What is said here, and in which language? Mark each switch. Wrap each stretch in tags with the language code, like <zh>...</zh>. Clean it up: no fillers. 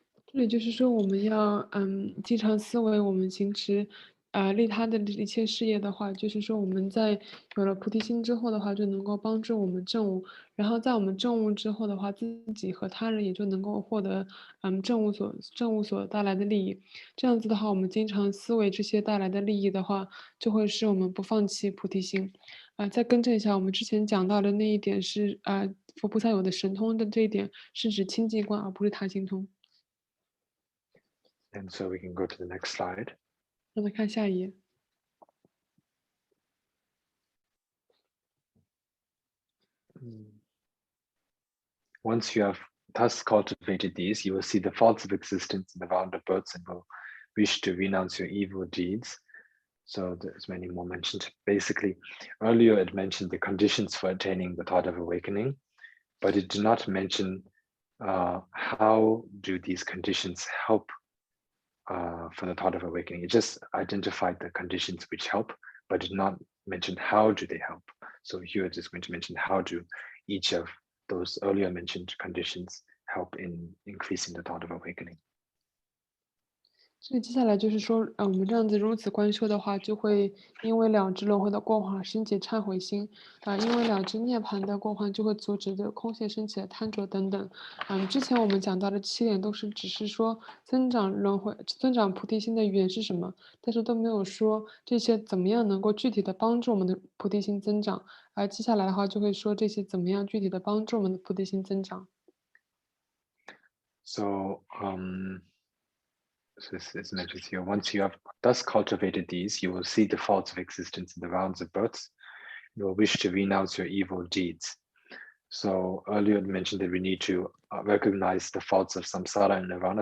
<zh>这里就是说，我们要经常思维我们行持利他的一切事业的话，就是说我们在有了菩提心之后的话，就能够帮助我们证悟，然后在我们证悟之后的话，自己和他人也就能够获得证悟所带来的利益。这样子的话，我们经常思维这些带来的利益的话，就会使我们不放弃菩提心。再更正一下，我们之前讲到的那一点是佛菩萨有的神通的这一点是指清净观，而不是他心通。</zh> <en>And so we can go to the next slide.</en> <zh>让我们看下一页。</zh> <en>Once you have thus cultivated these, you will see the faults of existence in the round of births and will wish to renounce your evil deeds. So there's many more mentioned. Basically, earlier it mentioned the conditions for attaining the thought of awakening, but it did not mention how do these conditions help for the thought of awakening. It just identified the conditions which help, but did not mention how do they help. So here it is going to mention how do each of those earlier mentioned conditions help in increasing the thought of awakening.</en> <zh>所以接下来就是说，我们这样子如此观修的话，就会因为了知轮回的过患升起忏悔心，因为了知涅槃的过患就会阻止这空性升起的贪着等等。之前我们讲到的7点都是只是说增长菩提心的语言是什么，但是都没有说这些怎么样能够具体的帮助我们的菩提心增长。而接下来的话就会说这些怎么样具体的帮助我们的菩提心增长。</zh> <en>So so it's mentioned here, once you have thus cultivated these, you will see the faults of existence in the rounds of births. You will wish to renounce your evil deeds. So earlier it mentioned that we need to recognize the faults of samsara and nirvana.</en>